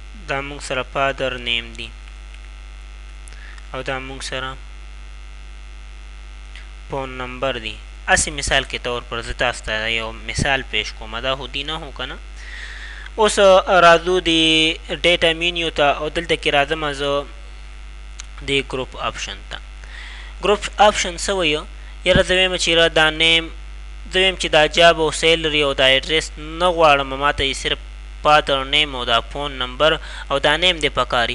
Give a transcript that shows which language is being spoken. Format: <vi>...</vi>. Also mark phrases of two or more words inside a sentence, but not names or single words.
<ps>دا مونږ سره</ps> <en>father name</en> <ps>دی او دا مونږ سره</ps> <en>phone number</en> <ps>دی.</ps> <ur>اسی مثال کے طور پر</ur> <ps>زه تاسو ته یو مثال پیش کوم، دا خو دی نه هو که نه. اوس راځو د</ps> <en>data menu</en> <ps>ته او دلته کې راځم زه د</ps> <en>group option</en> <ps>ته.</ps> <en>group option</en> <ps>څه وایي؟ یاره زه وایم چې یاره دا نیم، زه وایم چې دا جاب او سیلري او دا ایډرس نه غواړم، ما ته یې صرف</ps> <en>father name</en> <ps>او دا</ps> <en>phone number</en> <ps>او دا نیم دی پکاري.</ps>